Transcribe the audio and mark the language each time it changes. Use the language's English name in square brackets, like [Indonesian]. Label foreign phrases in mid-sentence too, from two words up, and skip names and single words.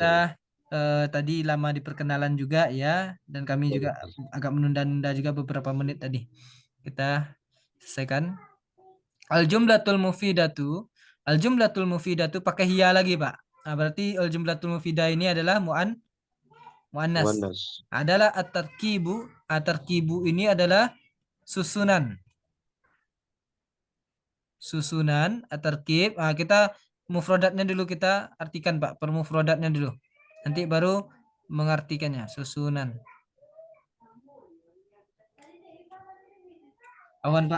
[Indonesian] kita tadi lama di perkenalan juga ya, dan kami juga agak menunda-nunda juga beberapa menit tadi. Kita selesaikan. [Arabic] الجملة المفيدة. الجملة المفيدة [Indonesian] pakai hiya lagi, Pak. Berarti [Arabic] الجملة المفيدة [Indonesian] ini adalah muannas. Wanas. Adalah at-tarkibu. At-tarkibu ini adalah susunan. Susunan at-tarkib. Kita mufradatnya dulu kita artikan, Pak. Per mufradatnya dulu. Nanti baru mengartikannya, susunan. Awan, Pak.